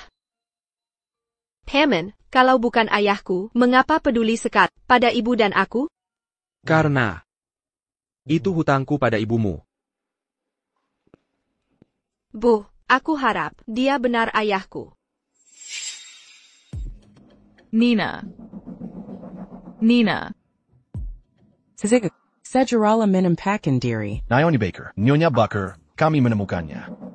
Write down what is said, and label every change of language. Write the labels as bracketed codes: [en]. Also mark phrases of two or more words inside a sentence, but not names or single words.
[id] Paman, kalau bukan ayahku, mengapa peduli sekali pada ibu dan aku? Karena itu hutangku pada ibumu. Bu, aku harap dia benar ayahku. Nina. Nina. Sizig. Sejarala menempakan diri. Naomi Baker, Nyonya Bucker, kami menemukannya.